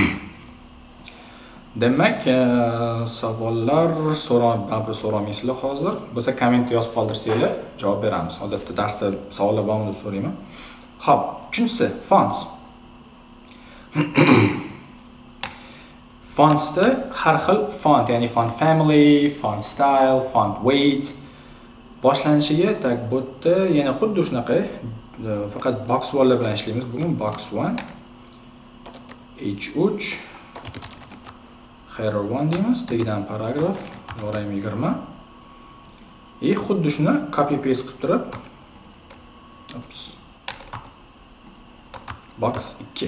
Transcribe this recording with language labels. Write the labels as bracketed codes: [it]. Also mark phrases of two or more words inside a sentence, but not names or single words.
[uz] Demak, savollar so'ramaysizlar hozir. Bo'lsa kommentga yozib qoldirsanglar, javob beramiz. Odatda darsda savollar bormi deb so'rayman. Xo'p, uchinchisi fonts. Fontsda har xil font, ya'ni [en] font family, font style, font weight [uz] boshlanishiga tak bu yerda yana xuddi shunaqa, faqat box 1 bilan ishlaymiz. Bugun box 1 h3 [en] header 1 [uz] deymiz, tagidan paragraf, yorayim 20. Xuddi shuni [en] copy paste [uz] qilib turib, box 2.